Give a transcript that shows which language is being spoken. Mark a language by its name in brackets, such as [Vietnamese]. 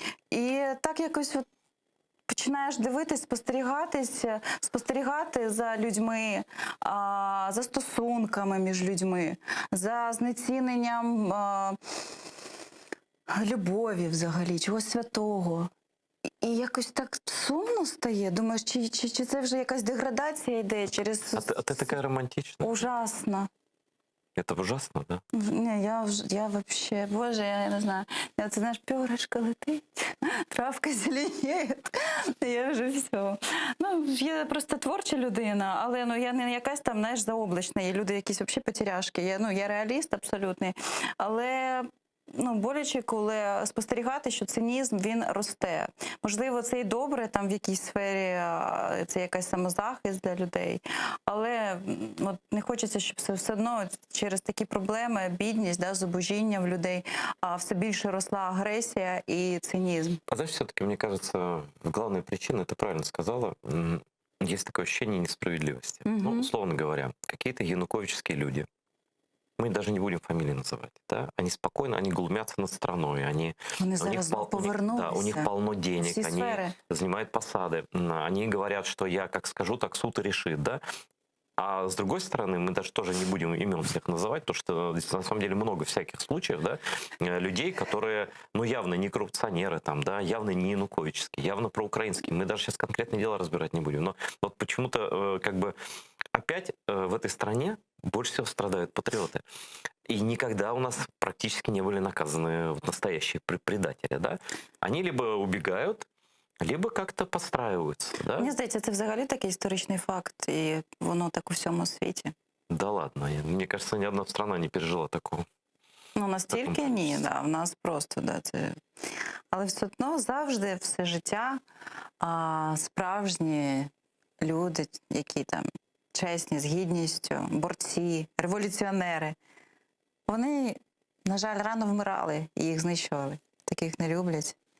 [Ukrainian] І так якось от починаєш дивитись, спостерігати за людьми, за стосунками між людьми, за знеціненням любові взагалі, чогось святого. І якось так сумно стає. Думаєш, чи це вже якась деградація йде через... А ти така романтична. [Russian] Ужасно. Это ужасно, да? Не, я вообще, боже, я не знаю. [Ukrainian] Це, знаєш, [Russian] перышко [Ukrainian] летить, травка зеленіє. Я вже все. Я просто творча людина, але я не якась там, знаєш, заоблачна. Є люди якісь взагалі потеряшки. Я реаліст абсолютний. Але боляче, коли спостерігати, що цинізм, він росте. Можливо, це і добре там в якійсь сфері, це якась самозахист для людей. Але не хочеться, щоб все одно через такі проблеми, бідність, зубожіння в людей, все більше росла агресія і цинізм. [Russian] А знаешь, все-таки, мне кажется, главная причина, ты правильно сказала, есть такое ощущение несправедливости. Условно говоря, какие-то януковические люди, мы даже не будем фамилии называть, да? Они спокойно, они глумятся над страной, у них полно денег, они занимают посады, они говорят, что я как скажу, так суд и решит, да? А с другой стороны, мы даже тоже не будем имен всех называть, потому что на самом деле много всяких случаев, да, людей, которые, явно не коррупционеры, там, да, явно не януковические, явно проукраинские. Мы даже сейчас конкретное дело разбирать не будем. Но вот почему-то, опять в этой стране больше всего страдают патриоты. И никогда у нас практически не были наказаны настоящие предатели, да. Они либо убегают, либо как-то подстраиваются, да? [Ukrainian] Мені здається, це взагалі такий історичний факт, і воно так у всьому світі. [Russian] Да ладно, мне кажется, ни одна страна не пережила такого. [Ukrainian] Настільки ні, да, в нас просто, да, це... Але все одно завжди все життя справжні люди, які там чесні, з гідністю, борці, революціонери, вони, на жаль, рано вмирали і їх знищували. Таких не люблять.